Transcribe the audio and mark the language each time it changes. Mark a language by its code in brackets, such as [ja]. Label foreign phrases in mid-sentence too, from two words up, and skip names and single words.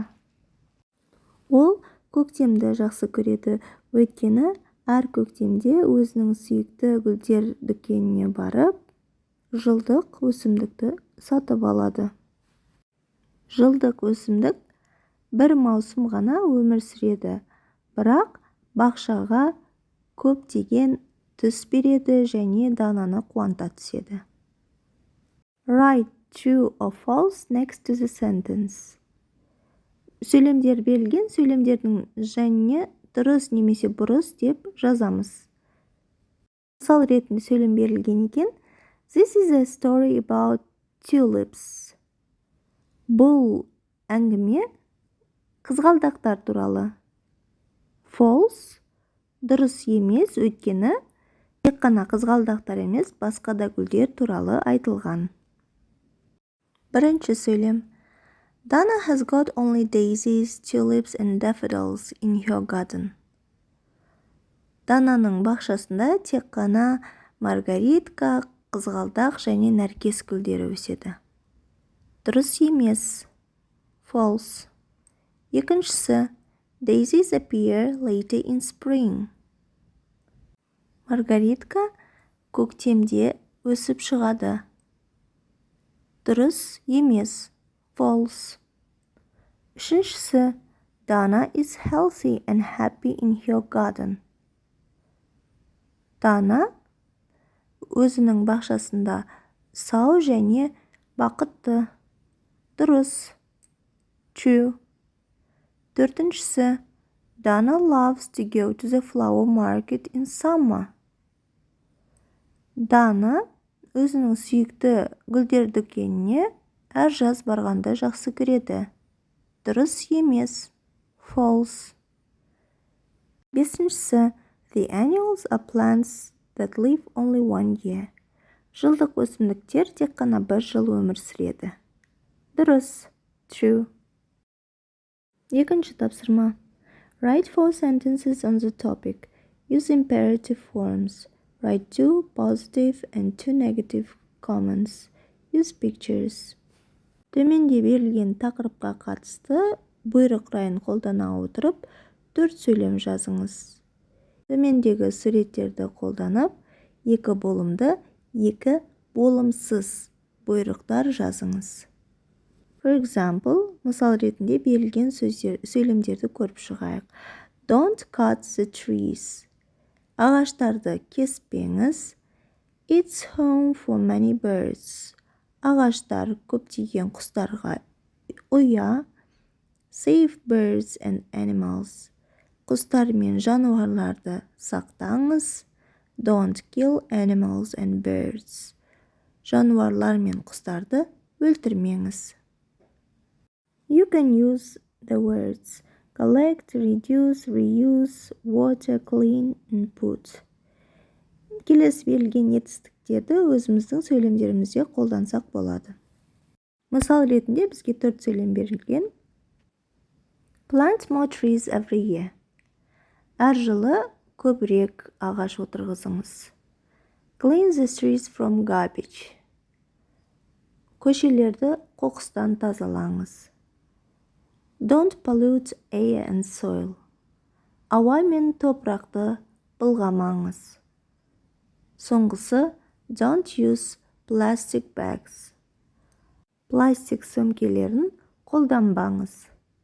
[kk] Ол көктемді жақсы көреді, өйткені әр көктемде өзінің сүйікті гүлдер дүкеніне барып, жылдық өсімдікті сатып алады. Жылдық өсімдік бір маусым ғана өмір сүреді, бірақ бақшаға көптеген түс береді және Дананы қуанта түседі. [en] Write true or false next to the sentence. [kk] Сөйлемдер берілген сөйлемдердің және дұрыс немесе бұрыс деп жазамыз. Мысал ретінде сөйлем берілген екен. [en] This is a story about tulips. [kk] Бұл әңгіме қызғалдақтар туралы. False, дұрыс емес, өйткені тек қана қызғалдақтар емес, басқа да гүлдер туралы айтылған. Бірінші сөйлем. [en] Dana has got only daisies, tulips and daffodils in her garden. [kk] Дананың бақшасында тек қана маргаритка, қызғалдақ және нәркес гүлдері өседі. Дұрыс емес. False. Екіншісі. [en] Daisies appear later in spring. [kk] Маргаритка көктемде өсіп шығады. Дұрыс емес. False. Үшіншісі. [en] Dana is healthy and happy in her garden. [kk] Дана өзінің бақшасында сау және бақытты. Дұрыс. True. Төртіншісі. [en] Dana loves to go to the flower market in summer. [kk] Дана өзінің сүйікті гүлдер дүкеніне әр жаз барғанды жақсы көреді. Дұрыс емес. False. Бесіншісі. [en] The annuals are plants that live only one year. [kk] Жылдық өсімдіктер тек қана бір жыл өмір сүреді. Дұрыс. True. Екінші тапсырма. [en] Write 4 sentences on the topic. Use imperative forms. Write 2 positive and 2 negative comments. Use pictures. [kk] Төменде берілген тақырыпқа қатысты бұйрық райын қолдана отырып, 4 сөйлем жазыңыз. Төмендегі суреттерді қолданып, 2 болымды, 2 болымсыз бұйрықтар жазыңыз. [en] For example, [kk] мысал ретінде берілген сөйлемдерді көріп шығайық. [en] Don't cut the trees. [kk] Ағаштарды кеспеңіз. [en] It's home for many birds. [kk] Ағаштар көптеген құстарға ұя. [en] Save birds and animals. [kk] Құстар мен жануарларды сақтаңыз. [en] Don't kill animals and birds. [kk] Жануарлар мен құстарды өлтірмеңіз. [en] You can use the words collect, reduce, reuse, water, clean, and put. [kk] Келесі берілген етістіктерді өзіміздің сөйлемдерімізде қолдансақ болады. Мысал ретінде бізге 4 сөйлем берілген. [en] Plant more trees every year. [kk] Әр жылы көбірек ағаш отырғызыңыз. [en] Clean the streets from garbage. [kk] Көшелерді қоқыстан тазалаңыз. [en] Don't pollute air and soil. [kk] Ауа мен топырақты былғамаңыз. Соңғысы, [en] don't use plastic bags. [kk] Пластик сөмкелерін қолданбаңыз.